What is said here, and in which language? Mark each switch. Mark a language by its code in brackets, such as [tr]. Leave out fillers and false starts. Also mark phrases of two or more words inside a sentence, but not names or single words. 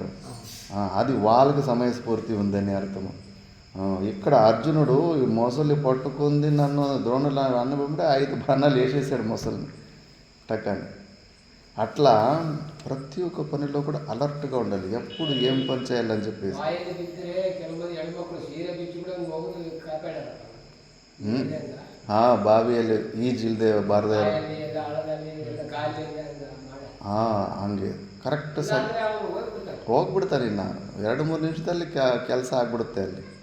[te] అది వాళ్ళకి సమయస్ఫూర్తి ఉందని అర్థము. ఇక్కడ అర్జునుడు ఈ మొసలి పట్టుకుంది, నన్ను ద్రోణులు అన్నబడి 5 బాణాలు వేసేసాడు మొసలిని టక్కని. అట్లా ప్రతి ఒక్క పనిలో కూడా అలర్ట్గా ఉండాలి, ఎప్పుడు ఏం పని చేయాలని చెప్పేసి. [kn] ಬಾವಿಯಲ್ಲಿ ಈಜಿಲ್ದೆ ಬಾರದೆ ಹಂಗೆ ಕರೆಕ್ಟ್ ಹೋಗ್ಬಿಡ್ತಾರೆ. ಇನ್ನು 2-3 ನಿಮಿಷದಲ್ಲಿ ಕೆಲಸ ಆಗ್ಬಿಡುತ್ತೆ ಅಲ್ಲಿ.